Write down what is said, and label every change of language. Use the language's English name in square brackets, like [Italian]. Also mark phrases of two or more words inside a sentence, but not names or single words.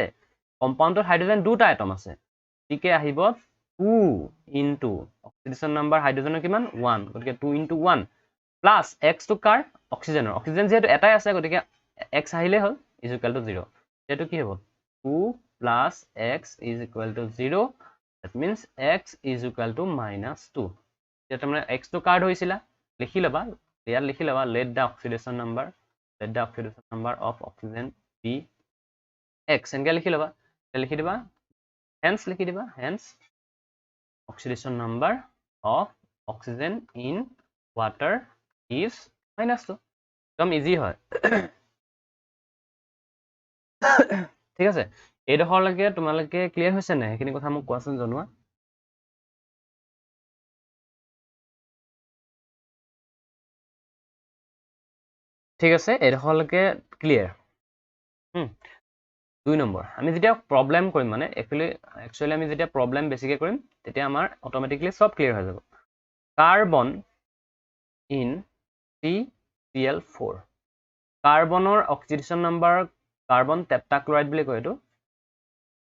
[Assamese] কম্পাউণ্ডত হাইড্ৰজেন দুটা এটম আছে গতিকে আহিব 2 ইনটু [English] oxidation number [Assamese] হাইড্ৰজেনৰ কিমান 1 গতিকে 2 ইনটু 1 [English] plus x [Assamese] কাৰ অক্সিজেনৰ অক্সিজেন যিহেতু এটাই আছে গতিকে এক্স আহিলেই হ'ল [English] is equal to 0 [Assamese] সেইটো কি হ'ব 2 [English] plus x is equal to 0 that means x is equal to -2 [Assamese] এতিয়া তাৰমানে এক্সটো কাৰ ধৰিছিলা লিখি ল'বা ইয়াত লিখি ল'বা [English] let the oxidation number of oxygen be x [Assamese] এনেকৈ লিখি ল'বা লিখি দিবা [English] hence [Assamese] লিখি দিবা [English] hence oxidation number of oxygen in water is -2 [Assamese] একদম ইজি হয় ঠিক আছে এইডোখৰলৈকে তোমালোকে ক্লিয়াৰ হৈছে নাই সেইখিনি কথা মোক কোৱাচোন জনোৱা ঠিক আছে এইডোখৰলৈকে ক্লিয়াৰ 2 নম্বৰ আমি যেতিয়া প্ৰব্লেম কৰিম মানে একচুৱেলি আমি যেতিয়া প্ৰব্লেম বেছিকৈ কৰিম তেতিয়া আমাৰ অট'মেটিকলি চব ক্লিয়াৰ হৈ যাব [English] carbon in CCl4 [Assamese] কাৰ্বনৰ [English] oxidation number carbon tetrachloride [Assamese] বুলি কয় এইটো